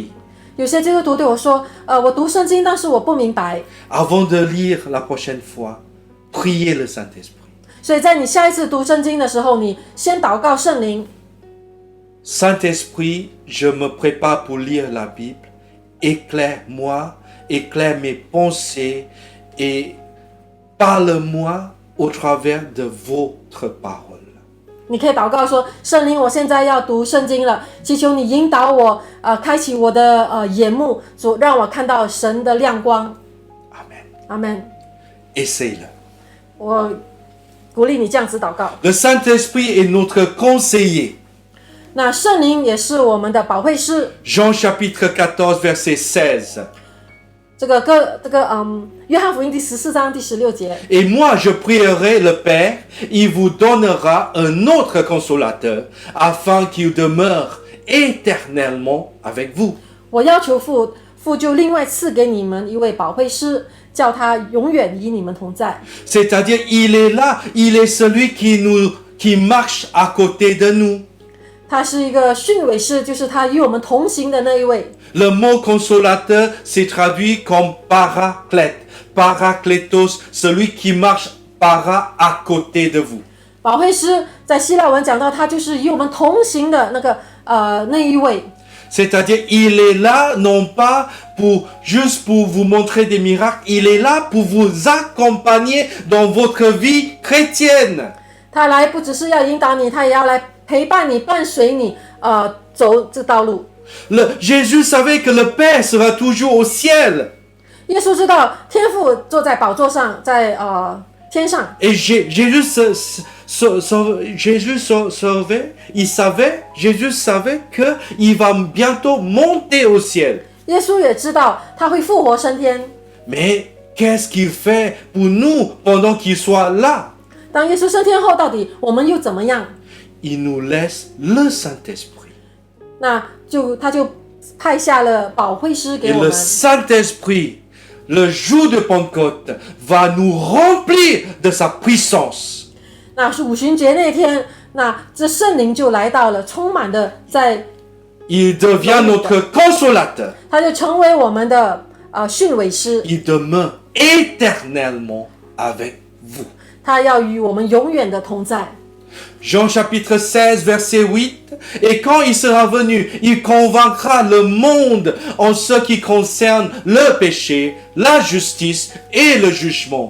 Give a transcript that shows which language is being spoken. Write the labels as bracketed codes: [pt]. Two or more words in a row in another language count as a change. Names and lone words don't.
[zh] 有些基督徒对我说：“我读圣经，但是我不明白。 [fr] Avant de lire la prochaine fois, priez le Saint-Esprit. ” [zh] 所以在你下一次读圣经的时候，你先祷告圣灵。 [fr] Saint-Esprit, je me prépare pour lire la Bible. Éclaire-moi, éclaire mes pensées et parle-moi au travers de votre parole. [zh] 你可以祷告说：“圣灵，我现在要读圣经了，祈求你引导我，开启我的眼目，主让我看到神的亮光。” [fr] Amen. [zh] 阿门。 [fr] Essaye-le. [zh] 我鼓励你这样子祷告。 [fr] Le Saint-Esprit est notre conseiller. [zh] 那圣灵也是我们的保惠师。 [fr] Jean chapitre 14, verset 16. [zh] 约翰福音第14章第16节。 [fr] Et moi, je prierai le Père, il vous donnera un autre consolateur, afin qu'il demeure éternellement avec vous. [zh] 我要求父，父就另外赐给你们一位保惠师，叫他永远与你们同在。 [fr] C'est-à-dire, il est là, il est celui qui marche à côté de nous. [zh] 他是一个训诲师，就是他与我们同行的那一位。 [fr] Le mot consolateur s'est traduit comme paraclète. Paraclétos, celui qui marche à côté de vous. [zh] 保惠师在希腊文讲到，他就是与我们同行的那一位。 [fr] C'est-à-dire, il est là non pas juste pour vous montrer des miracles, il est là pour vous accompagner dans votre vie chrétienne. [zh] 他来不只是要引导你，他也要来陪伴你、伴随你，走这道路。 [fr] Jésus savait que le Père sera toujours au ciel. [zh] 耶稣知道天父坐在宝座上，在天上。 [fr] Et Jésus savait qu'il va bientôt monter au ciel. [zh] 耶稣也知道他会复活升天。 [fr] Mais qu'est-ce qu'il fait pour nous pendant qu'il soit là? [zh] 当耶稣升天后，到底我们又怎么样？ [fr] Il nous laisse le Saint-Esprit. [zh] 那他就派下了保惠师给 [fr] Et [zh] 我 [fr] le [zh] 们。 [fr] Saint-Esprit, le jour de Pentecôte, va nous remplir de sa puissance. [zh] 那是五旬节那天，那这圣灵就来到了，充满的在， [fr] Il devient notre consolateur. [zh] 他就成为我们的训诲师， [fr] Il demeure éternellement avec vous. [zh] 他要与我们永远的同在。 [fr] Jean chapitre 16, verset 8. Et quand il sera venu, il convaincra le monde en ce qui concerne le péché, la justice et le jugement.